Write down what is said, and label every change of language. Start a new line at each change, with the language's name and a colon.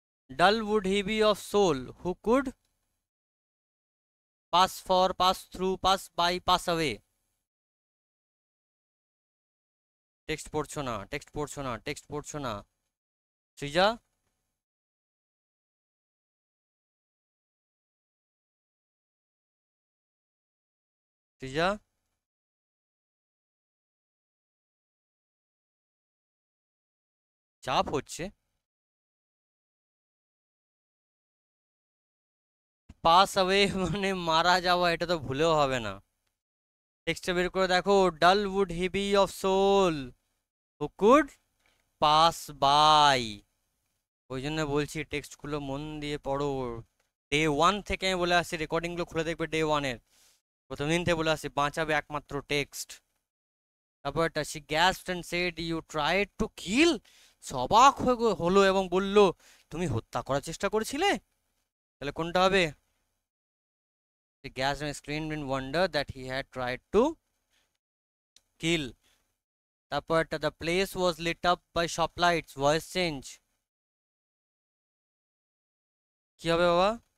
English: Dull would he be of soul who could pass for, pass through, pass by, pass away.
Bangla: Text পড়ছো না, text পড়ছো না, text পড়ছো না। সৃজা, সৃজা, চাপ হচ্ছে। পাস অ্যাওয়ে মানে মারা যাওয়া, এটা তো ভুলেও হবে না। টেক্সটটা বের করে দেখো।
English: Dull would he be of soul who could pass by.
Bangla: ওই জন্য বলছি টেক্সটগুলো মন দিয়ে পড়ো। ডে ওয়ান থেকে আমি বলে আসছি, রেকর্ডিংগুলো খুলে দেখবে ডে ওয়ানের। প্রথম দিন থেকে বলে আসছি, বাঁচাবে একমাত্র টেক্সট। তারপরটা,
English: she gasped and said you tried to kill.
Bangla: সবাক হয়ে হলো এবং বলল, তুমি হত্যা করার চেষ্টা করেছিলে। তাহলে কোনটা হবে?
English: She gasped and screamed in wonder that he had tried to kill.
Bangla: তারপরটা,
English: the place was lit up by shop lights.
Bangla: Voice change কি হবে বাবা?